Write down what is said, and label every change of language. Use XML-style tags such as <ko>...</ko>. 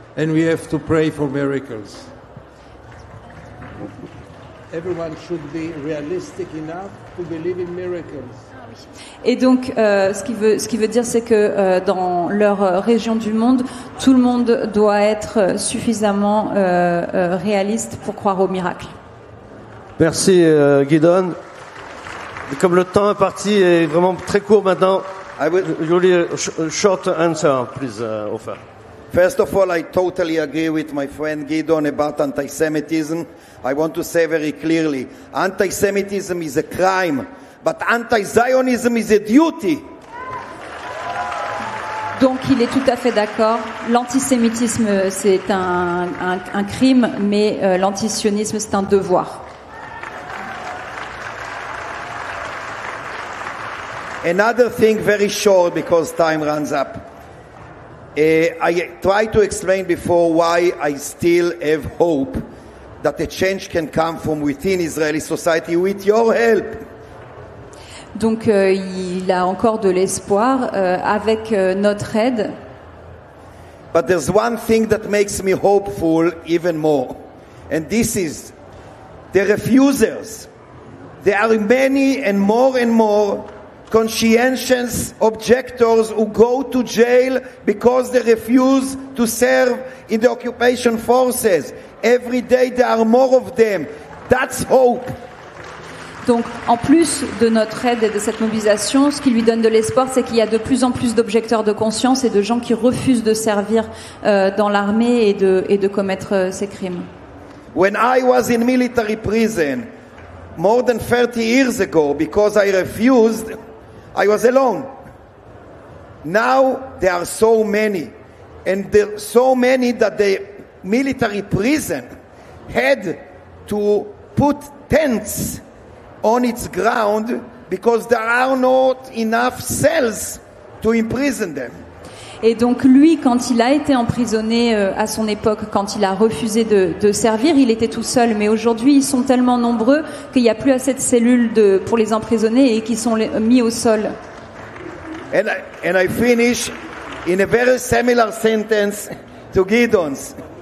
<en>And we have to pray for miracles. Everyone should be realistic enough to believe in miracles.</en> <fr>Et donc, ce qui veut dire, c'est que dans leur région du monde, tout le monde doit être suffisamment réaliste pour croire au miracle. Merci Gideon. Comme le temps imparti est vraiment très court maintenant, je voulais</fr> <en>a short answer, please,</en> <fr>Ofer.</fr> <en>First of all, I totally agree with my friend Gideon about anti-Semitism. I want to say very clearly, anti-Semitism is a crime, but anti-Zionism is a duty.</en> <fr>Donc il est tout à fait d'accord. L'antisémitisme, c'est un crime, mais l'antisionisme, c'est un devoir.</fr> <en>Another thing, very short, because time runs up. I tried to explain before why I still have hope that a change can come from within Israeli society with your help.</en> <fr>Donc il a encore de l'espoir avec notre aide.</fr> <en>But there's one thing that makes me hopeful even more, and this is the refusers. There are many and more conscientious objectors who go to jail because they refuse to serve in the occupation forces. Every day there are more of them. That's hope.</en> <fr>Donc, en plus de notre aide et de cette mobilisation, ce qui lui donne de l'espoir, c'est qu'il y a de plus en plus d'objecteurs de conscience et de gens qui refusent de servir dans l'armée et de commettre ces crimes.</fr> <en>When I was in military prison more than 30 years ago, because I refused, I was alone. Now there are so many, and there are so many that the military prison had to put tents on its ground because there are not enough cells to imprison them.</en> <fr>Et donc lui, quand il a été emprisonné à son époque, quand il a refusé de servir, il était tout seul. Mais aujourd'hui, ils sont tellement nombreux qu'il n'y a plus assez de cellules pour les emprisonner et qui sont mis au sol.</fr> <en>And I finish in a very similar sentence to Gideon's.</en>